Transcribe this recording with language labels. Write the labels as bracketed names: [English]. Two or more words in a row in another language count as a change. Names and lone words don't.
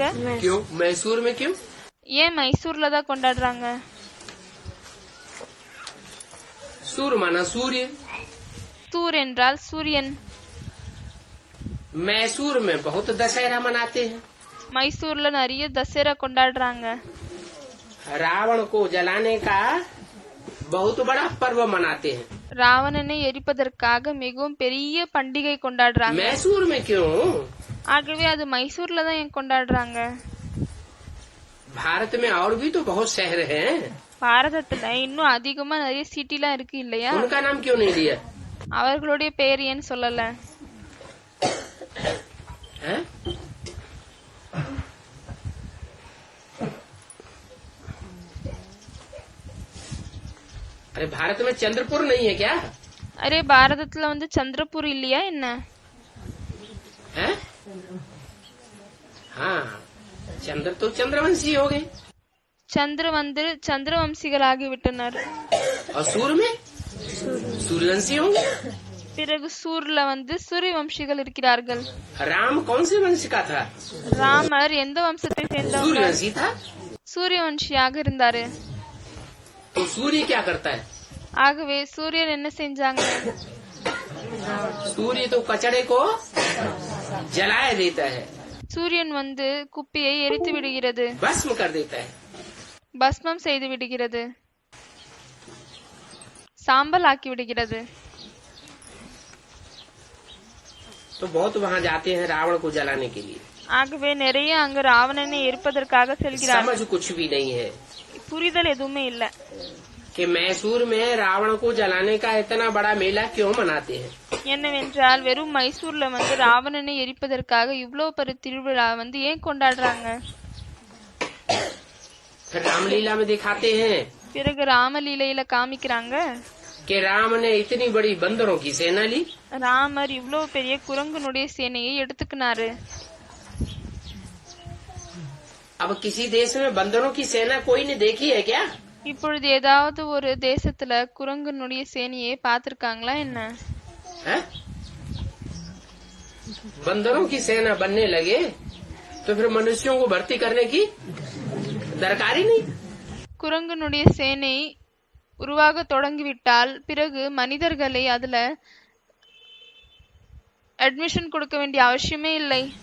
[Hindi] क्यों मैसूर में? क्यों? [Tamil] ஏன் மைசூர்ல தான் கொண்டாடுறாங்க? [Hindi] सूर माना सूर्य। [Tamil] சூர் என்றால் சூரியன். [Hindi] मैसूर में बहुत दशहरा मनाते हैं। [Tamil] மைசூர்ல நிறைய தசரா கொண்டாடுறாங்க. [Hindi] रावण को जलाने का बहुत बड़ा पर्व मनाते हैं। [Tamil] ராவணனை எரிப்பதற்காக மிகவும் பெரிய பண்டிகை கொண்டாடுறாங்க. [Hindi] मैसूर में क्यों? [Tamil] ஆகவே அது மைசூர்ல தான் ஏன் கொண்டாடுறாங்க? [Hindi] भारत में और भी तो बहुत शहर हैं, [Tamil] பாரதத்துல இன்னும் அதிகமா நிறைய சிட்டிலாம் இருக்கு இல்லையா? [Hindi] उनका नाम क्यों नहीं लिया? [Tamil] அவர்களுடைய பெயர் ஏன் சொல்லல? [Hindi] हैं? अरे भारत में चंद्रपुर नहीं है क्या? [Tamil] அரே பாரதத்துல வந்து சந்திரபூர் இல்லையா என்ன? [Hindi] हैं? हाँ, चंद्र तो चंद्रवंशी हो गए [Tamil] சந்திர வந்து சந்திரவம்சிகளாகி விட்டனர். [Hindi] और सूर्य में सूर्यवंशी होंगे। [Tamil] பிறகு சூர்ல வந்து சூரியவம்சிகள் இருக்கிறார்கள். [Hindi] राम कौन से वंश का था? [Tamil] ராமர் எந்த வம்சத்தை சேர்ந்தவர்? [Hindi] सूर्यवंशी था। [Tamil] சூரியவம்சியாக இருந்தாரு. [Hindi] तो सूर्य क्या करता है? [Tamil] ஆகவே சூரியன் என்ன செஞ்சாங்க? [Hindi] सूर्य तो कचड़े को जलाए देता है, [Tamil] சூரியன் வந்து குப்பியை எரித்து விடுகிறது, [Hindi] भस्म कर देता है। [Tamil] பஸ்மம் செய்து விடுகிறது, சாம்பல் ஆக்கி விடுகிறது. [Hindi] तो बहुत वहाँ जाते हैं रावण को जलाने के लिए। [Tamil] ஆகவே நிறைய அங்கு ராவணனை எரிப்பதற்காக செல்கிறார். [Hindi] समझ कुछ भी नहीं है [Tamil] புரிதல் எதுவுமே இல்ல. [Hindi] कि मैसूर में रावण को जलाने का इतना बड़ा मेला क्यों मनाते हैं। [Tamil] என்னவென்றால் வெறும் மைசூர்ல வந்து ராவணனை எரிப்பதற்காக இவ்வளவு பெரிய திருவிழா வந்து ஏன் கொண்டாடுறாங்க? [Hindi] फिर रामलीला में दिखाते हैं [Tamil] பிறகு ராமலீலையில காமிக்கிறாங்க [Hindi] कि राम ने इतनी बड़ी बंदरों की सेना ली। [Tamil] ராமர் இவ்வளவு பெரிய குரங்குனுடைய சேனையை எடுத்துக்கினாரு. [Hindi] अब किसी देश में बंदरों की सेना कोई ने देखी है क्या? [Tamil] இப்பொழுது ஏதாவது ஒரு தேசத்துல குரங்குனுடைய சேனையை பார்த்திருக்காங்களா என்ன? [Hindi] है? बंदरों की सेना बनने लगे तो फिर मनुष्यों को भर्ती करने की दरकार ही नहीं। [Tamil] குரங்குனுடைய சேனை உருவாக தொடங்கிவிட்டால் பிறகு மனிதர்களை அதுல அட்மிஷன் கொடுக்க வேண்டிய அவசியமே இல்லை.